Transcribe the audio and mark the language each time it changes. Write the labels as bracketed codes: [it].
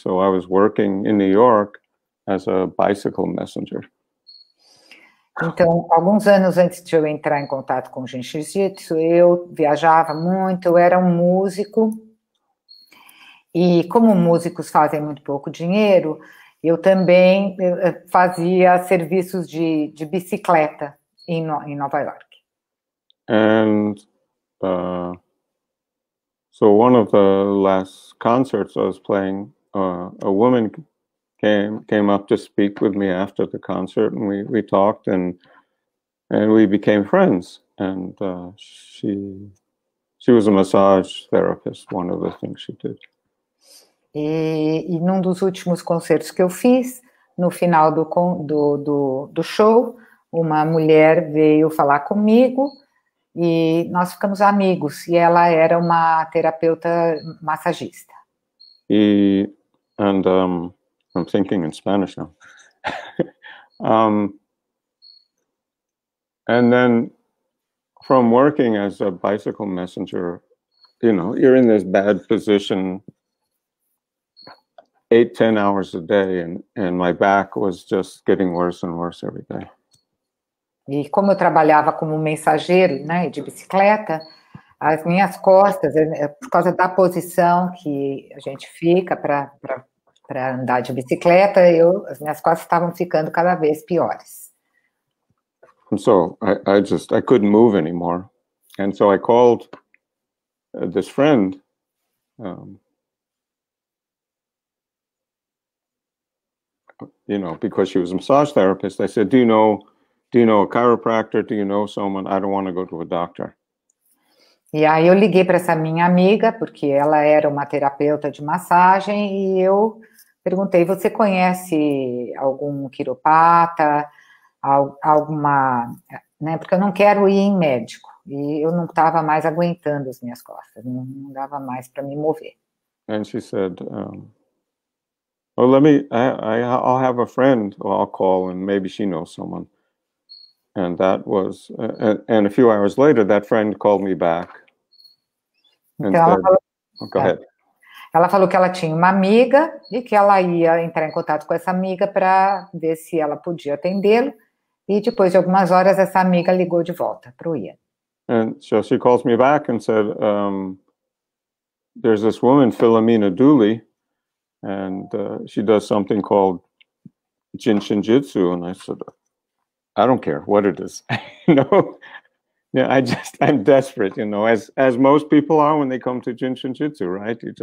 [en] So I was working in New York as a bicycle messenger. [pt] Então, alguns anos antes de eu entrar em contato com o Jinshinjutsu, eu viajava muito, eu era um músico, e como músicos fazem muito pouco dinheiro, eu também fazia serviços de bicicleta em Nova York. [en] And so one of the last concerts I was playing, a woman came up to speak with me after the concert, and we talked, and we became friends. And she was a massage therapist, one of the things she did. [pt] E num dos últimos concertos que eu fiz, no final do show, uma mulher veio falar comigo e nós ficamos amigos, e ela era uma terapeuta massagista. [en] And I'm thinking in Spanish now. And then from working as a bicycle messenger, you know, you're in this bad position 8-10 hours a day, and my back was just getting worse and worse every day. [pt] E como eu trabalhava como mensageiro, né, de bicicleta, as minhas costas, por causa da posição que a gente fica para andar de bicicleta, as minhas costas estavam ficando cada vez piores. [en] And so I couldn't move anymore. And so I called this friend, you know, because she was a massage therapist. I said, do you know a chiropractor? Do you know someone? I don't want to go to a doctor. [pt] E aí eu liguei para essa minha amiga, porque ela era uma terapeuta de massagem, e eu perguntei, você conhece algum quiropata, alguma, né, porque eu não quero ir em médico, e eu não estava mais aguentando as minhas costas, não dava mais para me mover. [en] And she said, well, I'll have a friend who I'll call, and maybe she knows someone. And that was, and a few hours later, that friend called me back. And [pt] então, [en] said, go ahead. [pt] Ela falou que ela tinha uma amiga e que ela ia entrar em contato com essa amiga para ver se ela podia atendê-lo. E depois de algumas horas, essa amiga ligou de volta para o Ian. [en] And so she calls me back and said, there's this woman, Philomena Dooley, and she does something called Jinshin Jitsu. And I said, I don't care what it is. No, yeah, I'm desperate, you know, as most people are when they come to Jinshin Jitsu, right?